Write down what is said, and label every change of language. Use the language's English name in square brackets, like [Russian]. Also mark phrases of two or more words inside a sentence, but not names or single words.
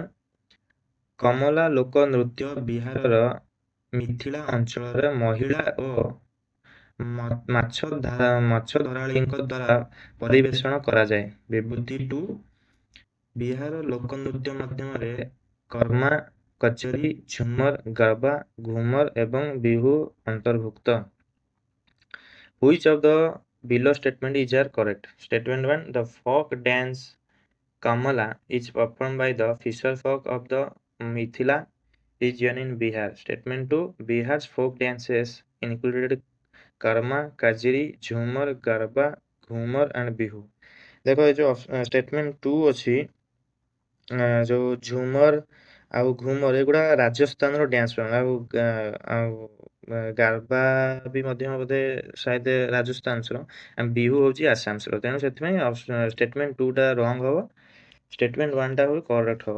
[Odia] କମଲା ଲୋକ ନୃତ୍ୟ ବିହାରର ମିଥିଳା ଅଞ୍ଚଳରେ ମହିଳା ଓ ମାଛ ଧରାଳୀଙ୍କ ଦ୍ୱାରା ପରିବେଷଣ କରାଯାଏ। ବିବୃତି 2. ବିହାର ଲୋକ ନୃତ୍ୟ ମଧ୍ୟରେ କର୍ମା, କଚରୀ, ଝୁମର, ଗର୍ବା, ଘୁମର ଏବଂ ବିହୁ ଅନ୍ତର୍ଭୁକ୍ତ। [English] Which of the below statement is are correct? Statement 1. The folk dance Kamala is performed by the fisher folk of the Mithila region in Bihar. Statement 2. Bihar's folk dances included Karma, Kajri, Jhumar, Garba, Ghumar and Bihu. [Hindi] देखो ये जो स्टेटमेंट 2 [Odia] ଅଛି जो ଝୁମର ଆଉ ଘୁମର ଏଗୁଡ଼ା ରାଜସ୍ଥାନର [English] dance form, [Odia] ଆଉ ଗାର୍ବା ବି ମଧ୍ୟ ବୋଧେ ସାୟଦ ରାଜସ୍ଥାନର, ବିହୁ ହେଉଛି ଆସାମର। ତେଣୁ ସେଥିପାଇଁ ଷ୍ଟେଟମେଣ୍ଟ 2ଟା ରଙ୍ଗ ହବ, ଷ୍ଟେଟମେଣ୍ଟ 1ଟା ହଉ କରେକ୍ଟ ହବ।